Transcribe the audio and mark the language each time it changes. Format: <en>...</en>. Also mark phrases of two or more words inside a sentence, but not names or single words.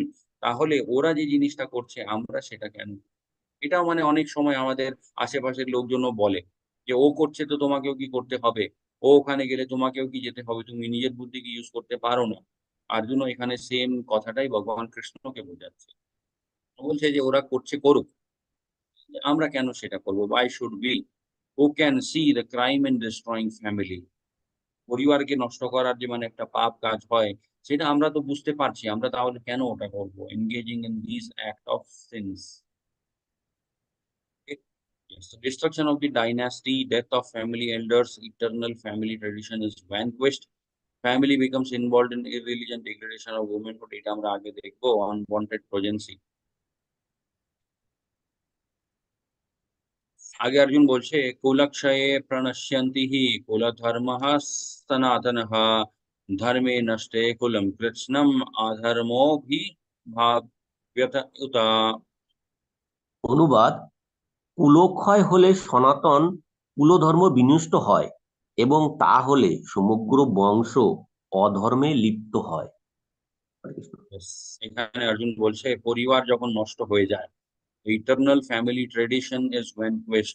<bn>তাহলে ওরা যে জিনিসটা করছে আমরা সেটা কেন? এটাও মানে অনেক সময় আমাদের আশেপাশের লোকজনও বলে যে, "ও করছে তো তোমাকেও কি করতে হবে? ও ওখানে গেলে তোমাকেও কি যেতে হবে? তুমি নিজের বুদ্ধি কি ইউজ করতে পারো না?" অর্জুনও এখানে সেম কথাটাই ভগবান কৃষ্ণকে বোঝাচ্ছে। ও বলছে যে ওরা করছে করুক। আমরা কেন সেটা করবো?</bn> <en>why should we? who can see the crime in destroying family?</en> <bn>পরিবারকে নষ্ট করার যে মানে একটা পাপ কাজ হয়, সেটা আমরা তো বুঝতে পারছি। আমরা তাহলে কেন ওটা করবো?</bn> <en>engaging in these act of sins. Okay? Yes, the destruction of the dynasty, death of family elders, eternal family tradition is vanquished. Family becomes involved in irreligion, degradation of womanhood.</en> <bn>এটা আমরা আগে দেখবো।</bn> <en>unwanted progeny.</en> <bn>আগে অর্জুন বলছে</bn> <sa>कुलक्षये प्रणश्यन्ति हि कुलधर्मः सनातनः धर्मे नष्टे कुलं कृत्स्नम् अधर्मोऽभिभाव्यत उत।</sa> <bn>অনুবাদ: কুলক্ষয় হলে সনাতন কুলধর্ম বিনষ্ট হয় এবং তা হলে সমগ্র বংশ অধর্মে লিপ্ত হয়। হরে কৃষ্ণ। Yes, এখানে অর্জুন বলছে পরিবার যখন নষ্ট হয়ে যায়,</bn> <en>eternal family tradition is vanquished.</en>